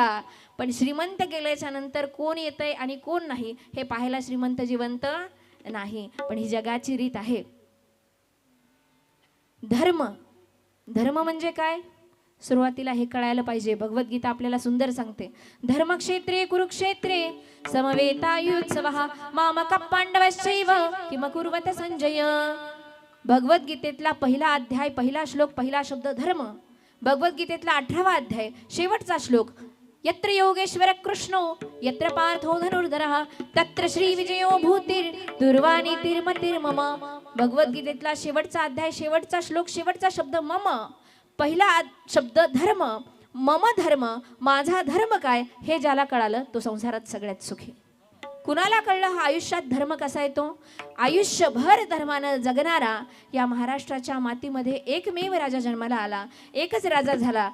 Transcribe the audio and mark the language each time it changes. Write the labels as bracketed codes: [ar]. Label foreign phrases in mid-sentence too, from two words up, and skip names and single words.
[mr] पण श्रीमंत गेल्याच्या नंतर कोण येतंय आणि कोण नाही हे पाहायला श्रीमंत जिवंत नाही. पण ही जगाची रीत आहे. धर्म, धर्म म्हणजे काय? सुरुवातीला हे कळायला पाहिजे. भगवद्गीता आपल्याला सुंदर सांगते. [sa] धर्मक्षेत्रे कुरुक्षेत्रे समवेतायुत्सवः मामकः पांडवश्चैव किम कुर्वत संजय. [mr] भगवद्गीतेतला पहिला अध्याय, पहिला श्लोक, पहिला शब्द धर्म. भगवद्गीतेतला 18वा अध्याय, शेवटचा श्लोक. [sa] यत्र योगेश्वर कृष्णो यत्र पार्थो धनुर्धरः तत्र श्री विजयो भूतिर् दुर्वानीतिर्मतिर्मम. [mr] भगवद्गीतेतला शेवटचा अध्याय, शेवटचा श्लोक, शेवटचा शब्द मम. पहिला शब्द धर्म, मम धर्म, माझा धर्म काय हे ज्याला कळालं तो संसारात सगळ्यात सुखी. कुणाला कळलं हा आयुष्यात धर्म कसा येतो? आयुष्यभर धर्मानं जगणारा या महाराष्ट्राच्या मातीमध्ये एकमेव राजा जन्माला आला, एकच राजा झाला.